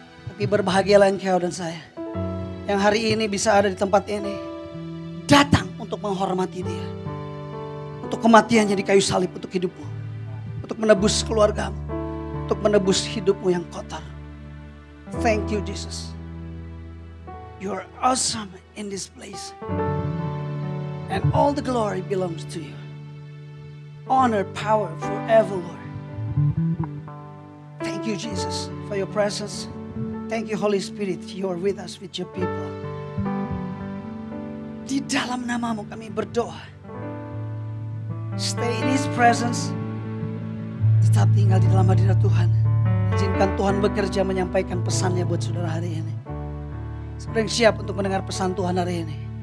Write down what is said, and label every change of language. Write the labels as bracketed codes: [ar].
[id] Tapi berbahagialah Engkau dan saya. Yang hari ini bisa ada di tempat ini. Datang untuk menghormati Dia. Untuk kematiannya di kayu salib untuk hidupmu. Untuk menebus keluargamu. Untuk menebus hidupmu yang kotor. [en] Thank you Jesus. You are awesome in this place. And all the glory belongs to you. Honor, power forever, Lord. Thank you Jesus for your presence. Thank you Holy Spirit, you are with us, with your people. [id] Di dalam namamu kami berdoa. [en] Stay in His presence. [id] Tetap tinggal di dalam hadirat Tuhan. Izinkan Tuhan bekerja menyampaikan pesannya buat saudara hari ini. Saudara yang siap untuk mendengar pesan Tuhan hari ini?